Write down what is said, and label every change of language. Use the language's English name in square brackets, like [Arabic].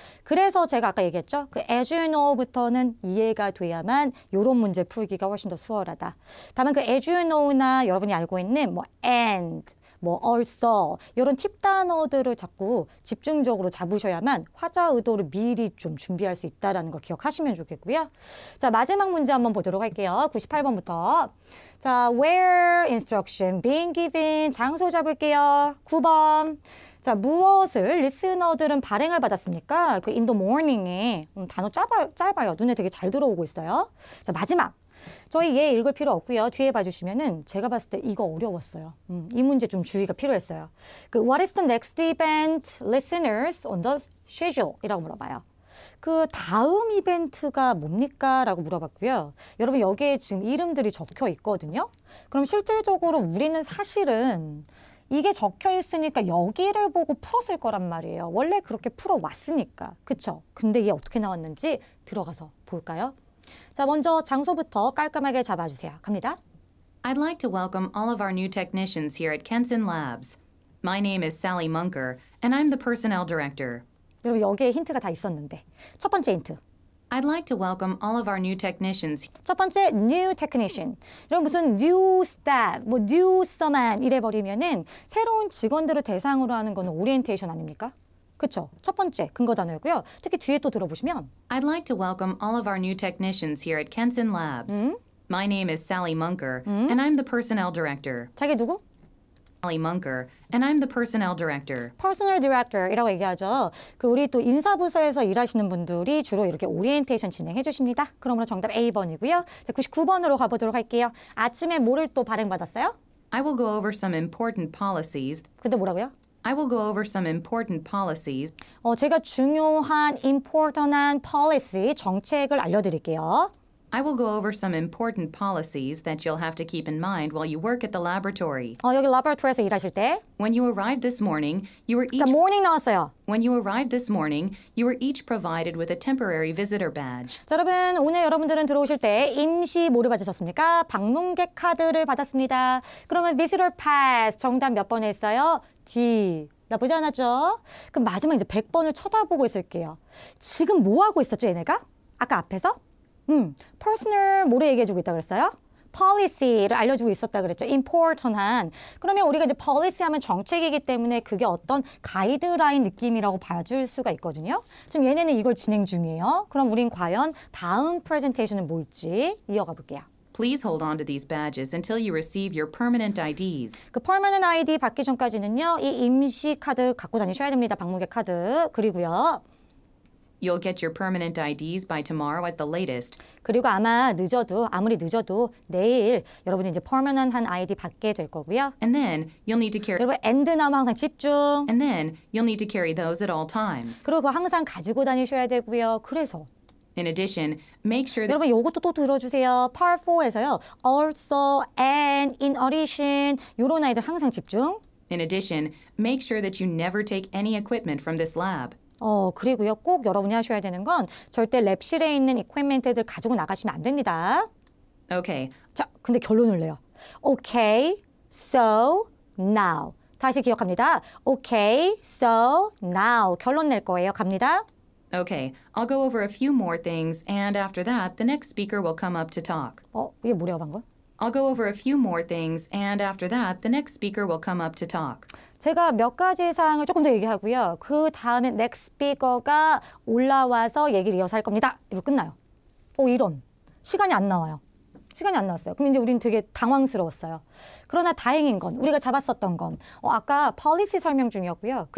[Korean] 그래서 제가 아까 얘기했죠. 그 [English] as you know [Korean] 부터는 이해가 돼야만 이런 문제 풀기가 훨씬 더 수월하다. 다만 그 [English] as you know [Korean] 나 여러분이 알고 있는 뭐 and, 뭐 also 이런 팁 단어들을 자꾸 집중적으로 잡으셔야만 화자 의도를 미리 좀 준비할 수 있다는 걸 기억하시면 좋겠고요. 자, 마지막 문제 한번 보도록 할게요. 98번부터. 자, [English] where instruction being given [Korean] 장소 잡을게요. 9번. 자, 무엇을 리스너들은 발행을 받았습니까? 그 [English] in the morning [Korean] 에 단어 짧아요. 눈에 되게 잘 들어오고 있어요. 자, 마지막. 저희 얘 읽을 필요 없고요. 뒤에 봐주시면은 제가 봤을 때 이거 어려웠어요. 이 문제 좀 주의가 필요했어요. [English] 그 What is the next event listeners on the schedule? [Korean] 이라고 물어봐요. 그 다음 이벤트가 뭡니까? 라고 물어봤고요. 여러분 여기에 지금 이름들이 적혀 있거든요. 그럼 실질적으로 우리는 사실은 이게 적혀 있으니까 여기를 보고 풀었을 거란 말이에요. 원래 그렇게 풀어왔으니까. 그쵸? 근데 이게 어떻게 나왔는지 들어가서 볼까요? 자, 먼저 장소부터 깔끔하게 잡아주세요. 갑니다. [English] I'd like to welcome all of our new technicians here at Kenson Labs. My name is Sally Munker, and I'm the personnel director. [Korean] 여러분 여기에 힌트가 다 있었는데 첫 번째 힌트. [English] I'd like to welcome all of our new technicians. [Korean] 첫 번째 new technician. 여러분 무슨 new staff, 뭐 new someone 이래 버리면은 새로운 직원들을 대상으로 하는 거는 오리엔테이션 아닙니까? 그렇죠? 첫 번째 근거 단어였고요. 특히 뒤에 또 들어보시면 [English] I'd like to welcome all of our new technicians here at Kenson Labs. My name is Sally Munker, and I'm the personnel director. [Korean] 자기 누구? [English] Sally Munker, and I'm the personnel director. [Korean] Personal Director이라고 얘기하죠. 그 우리 또 인사부서에서 일하시는 분들이 주로 이렇게 오리엔테이션 진행해 주십니다. 그러므로 정답 A번이고요. 자, 99번으로 가보도록 할게요. 아침에 뭐를 또 발행받았어요? [English] I will go over some important policies. [Korean] 근데 뭐라고요? [English] I will go over some important policies. [Korean] 제가 중요한 important한 policy, 정책을 알려드릴게요. [English] I will go over some important policies that you'll have to keep in mind while you work at the laboratory. [Korean] 여기 laboratory에서 일하실 때 [English] When you arrived this morning, you were each [Korean] 자, morning 나왔어요. [English] When you arrived this morning, you were each provided with a temporary visitor badge. [Korean] 자, 여러분 오늘 여러분들은 들어오실 때 임시 뭐를 받으셨습니까? 방문객 카드를 받았습니다. 그러면 visitor pass 정답 몇 번에 있어요? D. 나쁘지 않았죠? 그럼 마지막 이제 100번을 쳐다보고 있을게요. 지금 뭐 하고 있었죠, 얘네가? 아까 앞에서? personal 뭐를 얘기해주고 있다 그랬어요? policy를 알려주고 있었다 그랬죠. important한. 그러면 우리가 이제 policy 하면 정책이기 때문에 그게 어떤 가이드라인 느낌이라고 봐줄 수가 있거든요. 지금 얘네는 이걸 진행 중이에요. 그럼 우린 과연 다음 프레젠테이션은 뭘지 이어가 볼게요. [English] Please hold on to these badges until you receive your permanent IDs. [Korean] 그 permanent ID 받기 전까지는요. 이 임시 카드 갖고 다니셔야 됩니다. 방문객 카드. 그리고요. [English] You'll get your permanent IDs by tomorrow at the latest. [Korean] 그리고 아무리 늦어도 내일 여러분이 이제 permanent한 아이디 받게 될 거고요. [English] And then you'll need to carry [Korean] 여러분 and 나오면 항상 집중. [English] And then you'll need to carry those at all times. [Korean] 그리고 그거 항상 가지고 다니셔야 되고요. 그래서 [English] In addition, make sure that [Korean] 여러분 요것도 또 들어주세요. Part 4에서요. [English] Also and in addition [Korean] 요런 아이들 항상 집중. [English] In addition, make sure that you never take any equipment from this lab. [Korean] 그리고요. 꼭 여러분이 하셔야 되는 건 절대 랩실에 있는 이퀴프먼트들 가지고 나가시면 안 됩니다. [English] Okay, [Korean] 자, 근데 결론을 내요. [English] Okay, so now. [Korean] 다시 기억합니다. [English] Okay, so now. [Korean] 결론 낼 거예요. 갑니다. [English] okay, I'll go over a few more things, and after that, the next speaker will come up to talk. [Korean] 이게 뭐래요, 방금? [English] I'll go over a few more things, and after that, the next speaker will come up to talk. [Korean] 제가 몇 가지 사항을 조금 더 얘기하고요. 그 다음에 next speaker가 올라와서 얘기를 이어서 할 겁니다. 이거 끝나요. 이런. 시간이 안 나와요. 시간이 안 나왔어요. 그럼 이제 우리는 되게 당황스러웠어요. 그러나 다행인 건 우리가 잡았었던 건 아까 policy 설명 중이었고요.